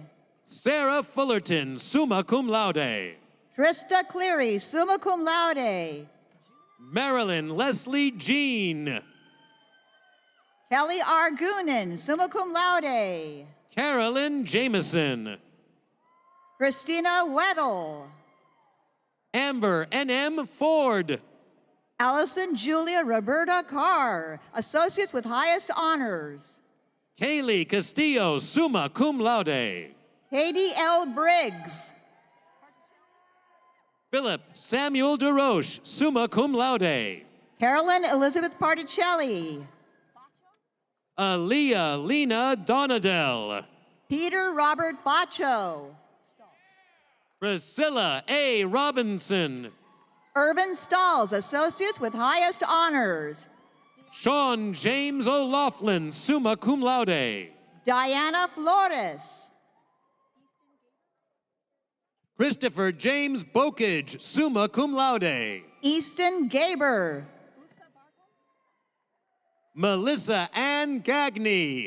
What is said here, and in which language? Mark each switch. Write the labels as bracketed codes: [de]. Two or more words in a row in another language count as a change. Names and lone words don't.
[en] Sarah Fullerton, [la] summa cum laude. [en] Trista Cleary, [la] summa cum laude. [en] Marilyn Leslie Jean. Kelly Argunen, [la] summa cum laude. [en] Carolyn Jameson. Christina Weddle. Amber N.M. Ford. Allison Julia Roberta Carr, associates with highest honors. Kaylee Castillo, [la] summa cum laude. [en] Katie L. Briggs. Philip Samuel DeRoche, [la] summa cum laude. [en] Carolyn Elizabeth Particelli. Aaliyah Lena Donadell. Peter Robert Bacho. Priscilla A. Robinson. Irvin Stalls, associates with highest honors. Sean James O'Laughlin, [la] summa cum laude. [en] Diana Flores. Christopher James Bokage, [la] summa cum laude. [en] Easton Gaber. Melissa Ann Gagney.